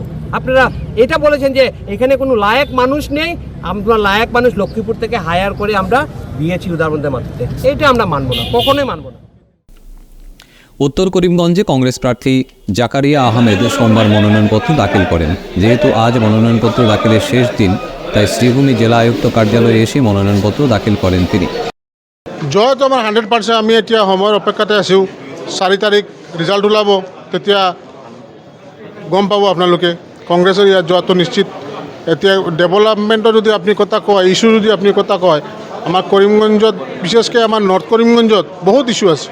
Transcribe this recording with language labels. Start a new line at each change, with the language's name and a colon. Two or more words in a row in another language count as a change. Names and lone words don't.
Bangla: আপনারা এটা বলেছেন যে এখানে কোনো লায়ক মানুষ নেই, আমরা লায়ক মানুষ লক্ষ্মীপুর থেকে হায়ার করে আমরা দিয়েছি উদারবন্দের মাটিতে। এটা আমরা মানব না, কখনোই মানব না। উত্তর করিমগঞ্জে কংগ্রেস প্রার্থী জাকারিয়া আহমেদ সোমবার মনোনয়নপত্র দাখিল করেন। যেহেতু আজ মনোনয়নপত্র দাখিলের শেষ দিন, তাই শ্রীভূমি জেলা আয়ুক্ত কার্যালয়ে এসে মনোনয়নপত্র দাখিল করেন তিনি।
Assamese: জয়তো আমাৰ 100%। আমি এতিয়া সময়ৰ অপেক্ষাতে আছোঁ। 4 তাৰিখ ৰিজাল্ট ওলাব, তেতিয়া গম পাব আপোনালোকে। কংগ্ৰেছৰ ইয়াত যোৱাটো নিশ্চিত। এতিয়া ডেভেলপমেণ্টৰ যদি আপুনি কথা কয়, ইছ্যু যদি আপুনি কথা কয়, আমাৰ কৰিমগঞ্জত, বিশেষকৈ আমাৰ নৰ্থ কৰিমগঞ্জত বহুত ইছ্যু আছে।